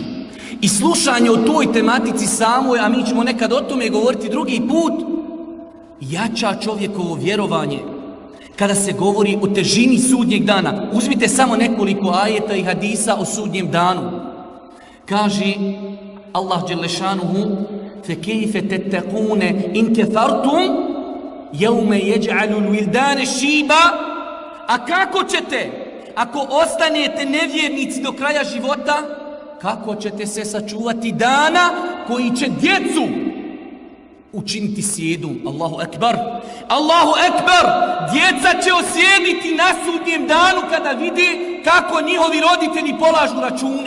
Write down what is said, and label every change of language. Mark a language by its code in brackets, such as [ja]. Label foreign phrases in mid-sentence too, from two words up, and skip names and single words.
[bs] I slušanje o toj tematici samoj, a mi ćemo nekad o tome govoriti drugi put, jača čovjekovo vjerovanje. Kada se govori o težini sudnjeg dana, uzmite samo nekoliko ajeta i hadisa o sudnjem danu. Kaže Allah [ar] جل شأنه: فَكَيْفَ تَتَّقُونَ إِنْ كَفَرْتُمْ يَوْمَ يَجْعَلُ الْوِلْدَانَ شِيبًا. [bs] A kako ćete, ako ostanete nevjernici do kraja života, kako ćete se sačuvati dana koji će djecu učiniti sjedom? [ar] الله أكبر، الله أكبر. [bs] Djeca će osjediti na sudnjem danu kada vide kako njihovi roditelji polažu račune.